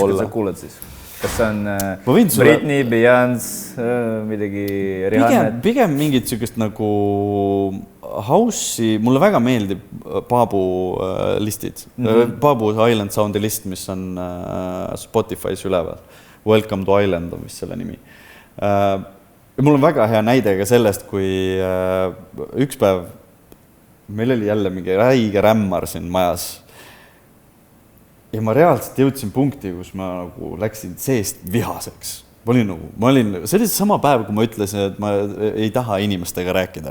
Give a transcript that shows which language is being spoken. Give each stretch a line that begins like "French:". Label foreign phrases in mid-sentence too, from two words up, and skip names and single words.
Estonian: Mis muusika sa kuuled siis? Kas see on Britney, Beyoncé, midagi Rihanna? Pigem mingid sükest nagu house'i, mulle väga meeldib Paabu listid. Paabu Island Soundi list, mis on Spotify's üleval. Welcome to Island on vist selle nimi. Ja mul on väga hea näide ka sellest, kui üks päev meil oli jälle mingi räige rämmar siin majas. Ja ma reaalselt jõudsin punkti, kus ma nagu läksin seest vihaseks. See oli sama päev, kui ma ütlesin, et ma ei taha inimestega rääkida.